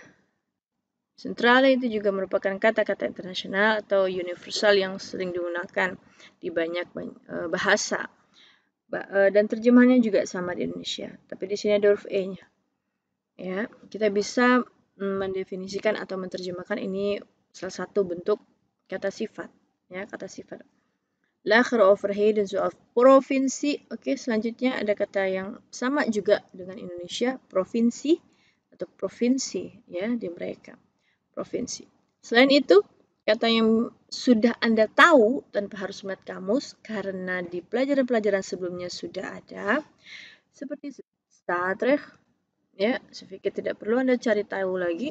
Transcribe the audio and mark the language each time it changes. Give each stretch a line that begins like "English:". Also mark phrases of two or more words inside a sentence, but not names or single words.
Indonesian: Sentrale itu juga merupakan kata-kata internasional atau universal yang sering digunakan di banyak bahasa. Dan terjemahannya juga sama di Indonesia. Tapi di sini ada huruf E-nya. Ya, kita bisa mendefinisikan atau menerjemahkan ini salah satu bentuk kata sifat. Ya, kata sifat.
Dutch: Lager overheden zoals provinsi.
Indonesian: Oke, selanjutnya ada kata yang sama juga dengan Indonesia, provinsi atau provinsi ya di mereka. Provinsi. Selain itu, kata yang sudah Anda tahu tanpa harus melihat kamus karena di pelajaran-pelajaran sebelumnya sudah ada seperti stadrecht ya, saya pikir tidak perlu Anda cari tahu lagi.